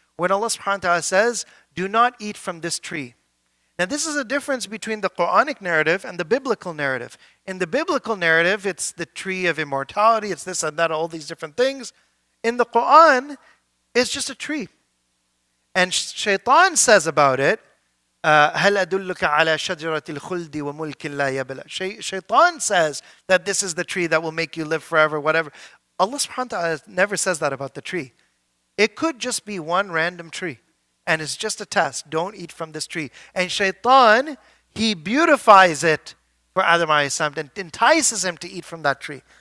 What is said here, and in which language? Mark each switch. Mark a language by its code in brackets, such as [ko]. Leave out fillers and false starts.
[en] When Allah subhanahu wa ta'ala says, do not eat from this tree. Now this is a difference between the Quranic narrative and the biblical narrative. In the biblical narrative, it's the tree of immortality, it's this and that, all these different things. In the Quran, it's just a tree. And Shaitan says about it, [ar] هل أدلك على شجرة الخلد وملك لا يبلى. [en] Shaitan says that this is the tree that will make you live forever, whatever. Allah subhanahu wa ta'ala never says that about the tree. It could just be one random tree. And it's just a test. Don't eat from this tree. And Shaitan, he beautifies it for Adam alayhi salam and entices him to eat from that tree.